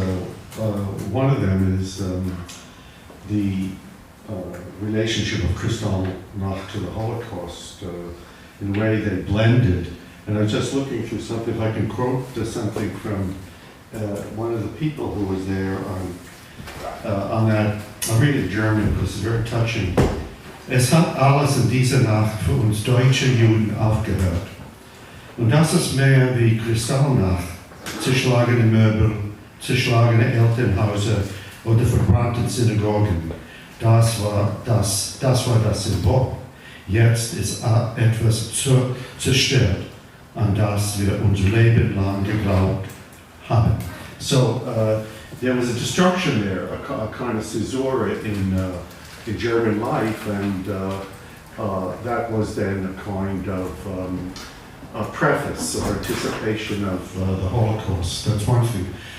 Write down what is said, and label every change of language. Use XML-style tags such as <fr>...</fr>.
<en>One of them is the relationship of Kristallnacht to the Holocaust. In a way they blended. And I was just looking through something, if I can quote something from one of the people who was there on that. I'll read it in German because it's very touching.</en> <de>Es hat alles in dieser Nacht für uns deutsche Juden aufgehört. Und das ist mehr wie Kristallnacht, zerschlagene Möbel, zerschlagene Elternhäuser oder verbrannte Synagogen. Das war das Symbol. Jetzt ist etwas zerstört, an das wir unser Leben lang geglaubt haben.</de> <en>So there was a destruction there, a kind of caesura in German life, and that was then a kind of a preface or anticipation of the Holocaust. That's one thing.</en>